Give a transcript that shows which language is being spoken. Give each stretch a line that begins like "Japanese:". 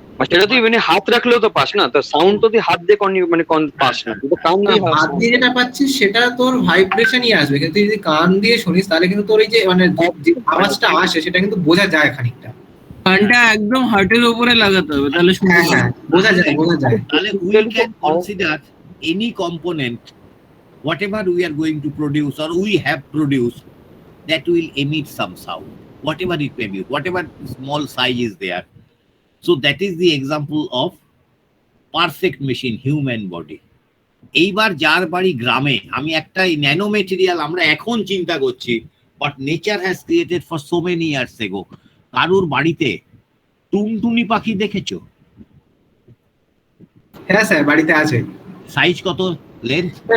Bangla: সেটা তুই মানে হাত রাখলেও তো পাস না, তো সাউন্ড তো তুই হাত দিয়ে মানে পাস না, তুই তো কান দিয়ে। হাত দিয়ে যেটা পাচ্ছিস সেটা তোর ভাইব্রেশনই আসবে, কিন্তু তুই যদি কান দিয়ে শুনিস তাহলে কিন্তু তোর এই যে মানে যে আওয়াজটা আসে সেটা কিন্তু বোঝা যায় খানিকটা। কানটা একদম হার্টের উপরে লাগাতে হবে, তাহলে শুনতে বোঝা যায়, বোঝা যায়। তাহলে
English: We can consider any component whatever we are going to produce or we have produced that will emit some sound. whatever it may be, whatever small size is there. So that is the example of perfect machine, human body.
Bangla: এইবার যার বাড়ি গ্রামে, আমি একটা nano material আমরা এখন চিন্তা করছি,
English: But nature has created for so many years ago.
Bangla: কারুর বাড়িতে টুনটুনি পাখি দেখেছো? হ্যাঁ স্যার, বাড়িতে আছে। সাইজ কত? লেন্থ